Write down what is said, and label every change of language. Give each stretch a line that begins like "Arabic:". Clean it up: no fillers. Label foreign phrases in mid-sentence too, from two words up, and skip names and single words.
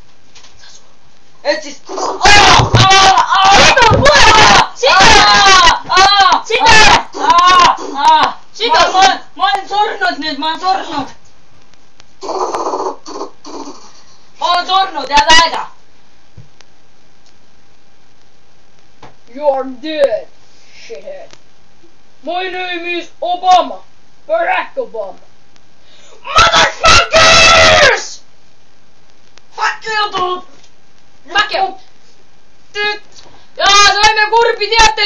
Estonian: Sidur! ma olen surnud nüüd, ma olen surnud, head aega.
English: You're dead, shithead. My name is Obama. Barack Obama. Motherfuckers! Fuck you, dude! Fuck you!
Estonian: ja saime kurbi